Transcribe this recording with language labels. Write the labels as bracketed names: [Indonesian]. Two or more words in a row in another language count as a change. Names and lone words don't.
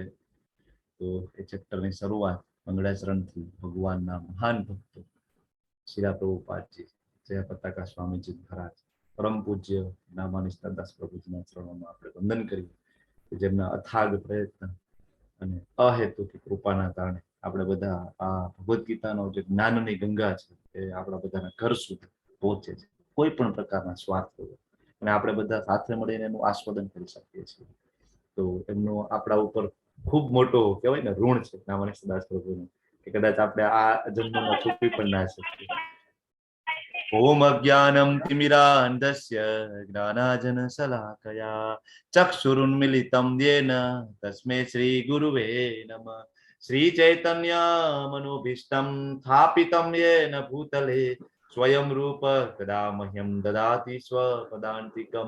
[Gujarati] તો એ ચેપ્ટરની શરૂઆત મંગળાચરણથી ભગવાનના મહાન ભક્તો શિલા પ્રભુપાદજી, જય પતાકા સ્વામીજી મહારાજ, પરમ પૂજ્ય નામાનિષ્ઠા દાસ પ્રભુજીના ચરણોમાં આપણે વંદન કરીએ કે જેમના અથાગ પ્રયત્ન અને અહેતુક કૃપાના કારણે આપણે બધા આ ભગવદ્ ગીતાનો જે જ્ઞાનની ગંગા છે એ આપણા બધાના ઘર સુધી પહોંચે છે, કોઈ પણ પ્રકારના સ્વાર્થ વગર, અને આપણે બધા સાથે મળીને એનું આસ્વાદન કરી શકીએ છીએ. તો એમનો આપણા ઉપર ખૂબ મોટો કહેવાય ને ઋણ છે નામાનિષ્ઠા દાસ પ્રભુનું, કે કદાચ આપણે આ જન્મમાં ચૂકવી પણ ના શકીએ. [Sanskrit] ओम अज्ञानं तिमिरान्धस्य ज्ञानाञ्जनशलाकया चक्षुरुन्मीलितं येन तस्मै श्रीगुरुवे नमः। श्रीचैतन्यमनोभीष्टं स्थापितं येन भूतले स्वयं रूप कदा मह्यं ददाति स्वपदान्तिकं।